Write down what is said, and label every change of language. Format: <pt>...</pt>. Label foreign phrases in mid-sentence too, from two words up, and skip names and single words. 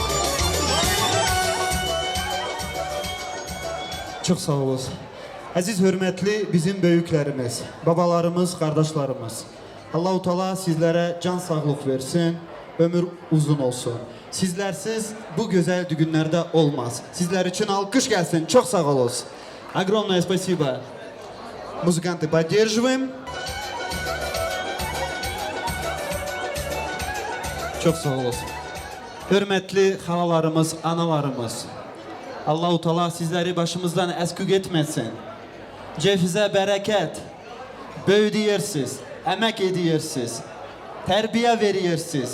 <tr>Çok sağ olasın. Aziz hürmetli bizim büyüklerimiz, babalarımız, kardeşlerimiz. Allah-u Teala sizlere can sağlık versin, ömür uzun olsun. Sizlersiz bu güzel düğünlerde olmaz. Sizler için alkış gelsin. Çok sağ olasın.</tr> <ru>Огромное спасибо. Музыканты поддерживаем.</ru> <tr>Çok sağ olasın. Hürmetli halalarımız, analarımız. Allah-u Teala sizleri başımızdan eskük etmesin. Cefize bereket. Böyüdüyersiniz, emek ediyersiniz, terbiye veriyersiniz.</tr>